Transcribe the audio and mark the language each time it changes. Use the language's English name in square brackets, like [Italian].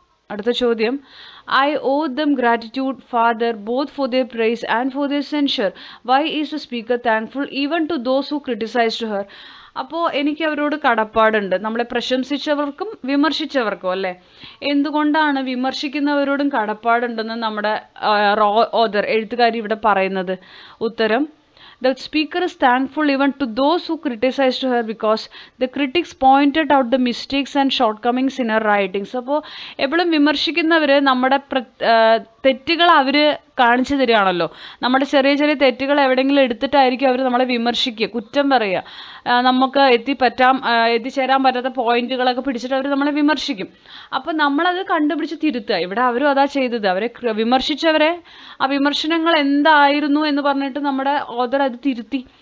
[Malayalam] അടുത്ത ചോദ്യം, [English] I owe them gratitude further both for their praise and for their censure. Why is the speaker thankful even to those who criticized her? [Malayalam] അപ്പോൾ എനിക്ക് അവരോട് കടപ്പാടുണ്ട്, നമ്മളെ പ്രശംസിച്ചവർക്കും വിമർശിച്ചവർക്കും അല്ലേ. എന്തുകൊണ്ടാണ് വിമർശിക്കുന്നവരോടും കടപ്പാടുണ്ടെന്ന് നമ്മുടെ ഓഥർ എഴുത്തുകാരി ഇവിടെ പറയുന്നത്? [English] ഉത്തരം, the speaker is thankful even to those who criticized her because the critics pointed out the mistakes and shortcomings in her writings. [Malayalam] അപ്പോൾ എപ്പോഴും വിമർശിക്കുന്നവർ നമ്മുടെ തെറ്റുകൾ അവർ കാണിച്ചു തരികയാണല്ലോ. നമ്മുടെ ചെറിയ ചെറിയ തെറ്റുകൾ എവിടെയെങ്കിലും എടുത്തിട്ടായിരിക്കും അവർ നമ്മളെ വിമർശിക്കുക, കുറ്റം പറയുക. നമുക്ക് എത്തിച്ചേരാൻ പറ്റാത്ത പോയിന്റുകളൊക്കെ പിടിച്ചിട്ട് അവർ നമ്മളെ വിമർശിക്കും. അപ്പോൾ നമ്മളത് കണ്ടുപിടിച്ച് തിരുത്തുക. ഇവിടെ അവരും അതാ ചെയ്തത്. അവരെ വിമർശിച്ചവരെ ആ വിമർശനങ്ങൾ എന്തായിരുന്നു എന്ന് പറഞ്ഞിട്ട് നമ്മുടെ ഓഥർ അത് തിരുത്തി.